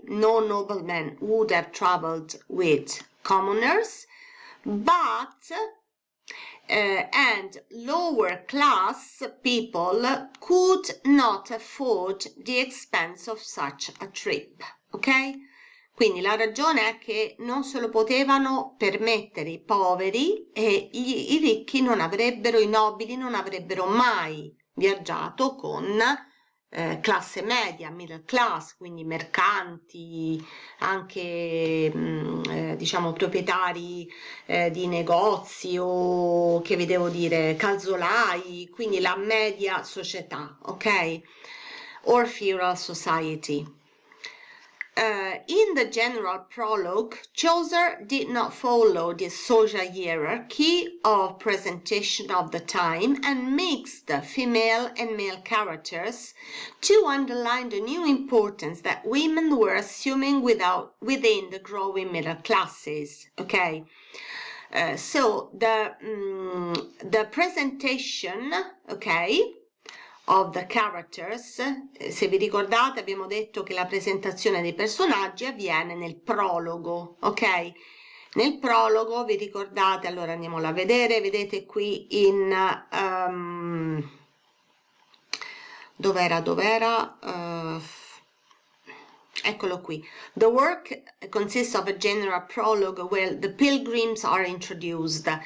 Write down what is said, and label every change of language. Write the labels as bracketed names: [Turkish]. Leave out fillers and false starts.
[English] No nobleman would have traveled with commoners, but and lower class people could not afford the expense of such a trip, ok? [Italian] Quindi la ragione è che non se lo potevano permettere i poveri e i ricchi non avrebbero, i nobili non avrebbero mai viaggiato con classe media, middle class, quindi mercanti, anche diciamo proprietari di negozi o che vi devo dire, calzolai, quindi la media società, ok? [English] Or feudal society. In the general prologue, Chaucer did not follow the social hierarchy of presentation of the time and mixed the female and male characters to underline the new importance that women were assuming within the growing middle classes. Okay, so the presentation, okay, of the characters. [Italian] Se vi ricordate, abbiamo detto che la presentazione dei personaggi avviene nel prologo, ok? Nel prologo, vi ricordate, allora andiamolo a vedere, vedete qui in dov'era? Eccolo qui. [English] The work consists of a general prologue where the pilgrims are introduced.